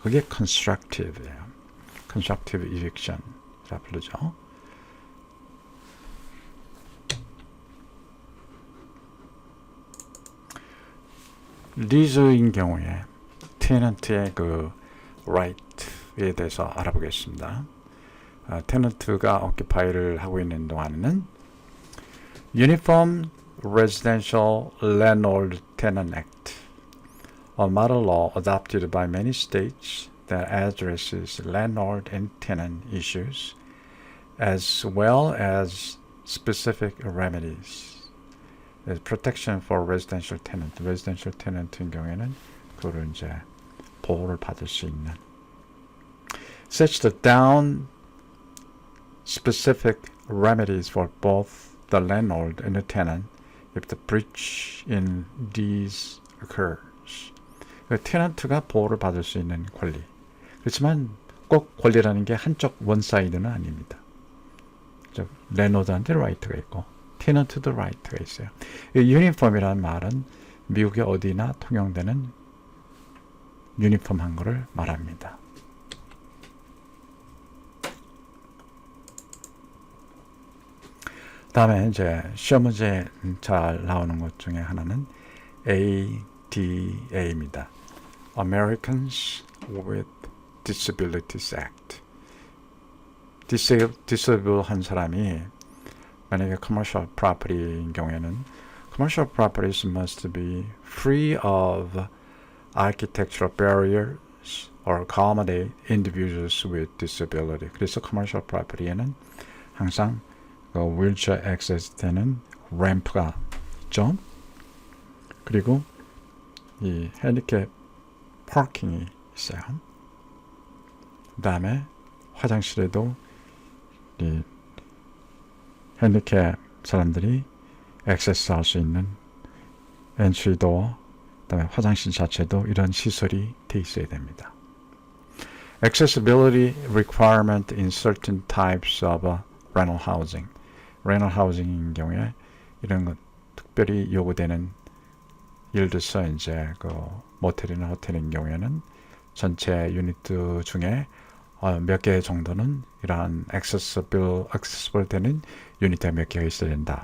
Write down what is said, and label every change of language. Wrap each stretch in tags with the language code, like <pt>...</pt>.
<ko>그게 constructive예요. constructive eviction이라 부르죠. 리즈인 경우에 테넌트의 그 right에 대해서 알아보겠습니다. 테넌트가 occupi를 하고 있는 동안에는</ko> <en>Uniform Residential Landlord Tenant Act, a model law adopted by many states that addresses landlord and tenant issues, as well as specific remedies. protection for residential tenant.</en> <ko>residential tenant인 경우에는 그거를 이제 보호를 받을 수 있는. such that down</ko> <en>specific remedies for both the landlord and the tenant if the breach in these occurs.</en> <ko>테넌트가 보호를 받을 수 있는 권리. 그렇지만 꼭 권리라는 게 한쪽 원사이드는 아닙니다. 랜로드한테 라이트가 있고 테넌트도 라이트가 있어요. 유니폼이라는 말은 미국의 어디나 통용되는 유니폼한 거를 말합니다. 다음에 이제 시험 문제 잘 나오는 것 중에 하나는 ADA입니다.</ko> <en>Americans with Disabilities Act.</en> <ko>디세이블 한 사람이 만약에 commercial property인 경우에는</ko> <en>commercial properties must be free of architectural barriers or accommodate individuals with disability.</en> <ko>그래서 commercial property에는 항상 휠체어 액세스 되는 램프가 있죠. 그리고 이 핸디캡 파킹이 있어요. 그 다음에 화장실에도 이 핸디캡 사람들이 액세스 할 수 있는 엔트리 도어, 그 다음에 화장실 자체도 이런 시설이 돼 있어야 됩니다.</ko> <en>Accessibility requirement in certain types of rental housing.</en> <ko>rental housing인 경우에 이런 것 특별히 요구되는 예를 들어서 이제 그 모텔이나 호텔인 경우에는 전체 유닛 중에 몇 개 정도는 이러한 accessible 되는 유닛이 몇 개가 있어야 된다.</ko>